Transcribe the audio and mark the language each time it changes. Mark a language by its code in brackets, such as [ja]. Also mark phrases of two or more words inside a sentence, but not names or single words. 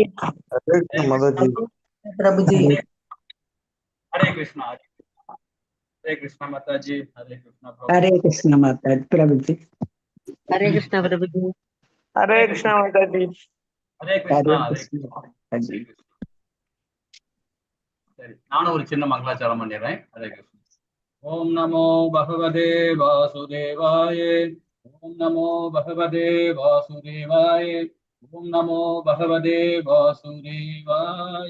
[hi] हरे कृष्ण माता जी। प्रभु जी। हरे कृष्णा माता जी। हरे कृष्णा माता प्रभु जी। हरे कृष्ण प्रभु जी। हरे कृष्ण माता जी। हरे कृष्णा माता जी। [ta] சரி, நானும் ஒரு சின்ன மங்களாச்சாரம் பண்ணிடுறேன். ஹரே கிருஷ்ணா. [sa] ॐ नमो भगवते वासुदेवाय, ॐ नमो भगवते वासुदेवाय, ॐ नमो भगवते वासुदेवाय.